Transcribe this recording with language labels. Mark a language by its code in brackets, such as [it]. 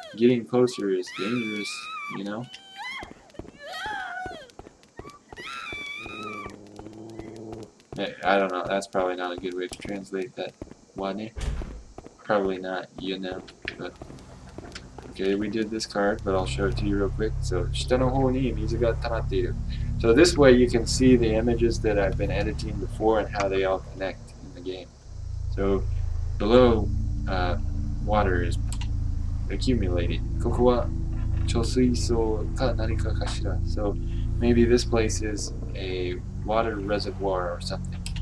[en] Getting closer is dangerous, you know? I don't know, that's probably not a good way to translate that. Wane? Probably not, you know. But okay, we did this card, but I'll show it to you real quick. [ja] So, 下の方に水が溜まっている. [en] So this way you can see the images that I've been editing before and how they all connect in the game. So below, water is accumulated. [ja] ここは貯水槽か何かかしら. [en] So maybe this place is a water reservoir or something.